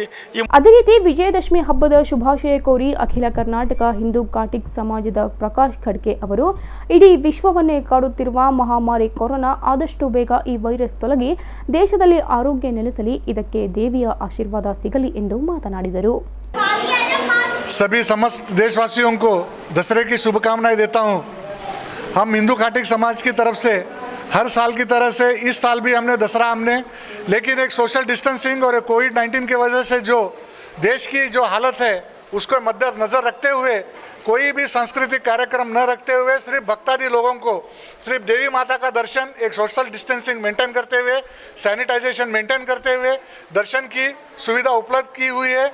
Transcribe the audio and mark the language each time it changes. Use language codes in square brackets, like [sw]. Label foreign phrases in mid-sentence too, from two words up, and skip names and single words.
[kn] ಅದೇ ರೀತಿ ವಿಜಯದಶಮಿ ಹಬ್ಬದ ಶುಭಾಶಯ ಕೋರಿ ಅಖಿಲ ಕರ್ನಾಟಕ ಹಿಂದೂ ಘಾಟಿಕ್ ಸಮಾಜದ ಪ್ರಕಾಶ್ ಖಡ್ಕೆ ಅವರು ಇಡೀ ವಿಶ್ವವನ್ನೇ ಕಾಡುತ್ತಿರುವ ಮಹಾಮಾರಿ ಕೊರೋನಾ ಆದಷ್ಟು ಬೇಗ ಈ ವೈರಸ್ ತೊಲಗಿ ದೇಶದಲ್ಲಿ ಆರೋಗ್ಯ ನೆಲೆಸಲಿ, ಇದಕ್ಕೆ ದೇವಿಯ ಆಶೀರ್ವಾದ ಸಿಗಲಿ ಎಂದು ಮಾತನಾಡಿದರು. [hi] सभी समस्त देशवासियों को दशहरे की शुभकामनाएं देता हूं। हम हिंदू घाटिक समाज की तरफ से हर साल की तरह से इस साल भी दसरा लेकिन एक [en] social distancing [hi] और कोविड-19 की वजह से जो देश की जो हालत है उसको मद्देनज़र रखते हुए कोई भी सांस्कृतिक कार्यक्रम न रखते हुए सिर्फ भक्तादि लोगों को सिर्फ देवी माता का दर्शन एक [en] social distancing maintain [hi] करते हुए, [en] sanitization maintain [hi] करते हुए दर्शन की सुविधा उपलब्ध की हुई है।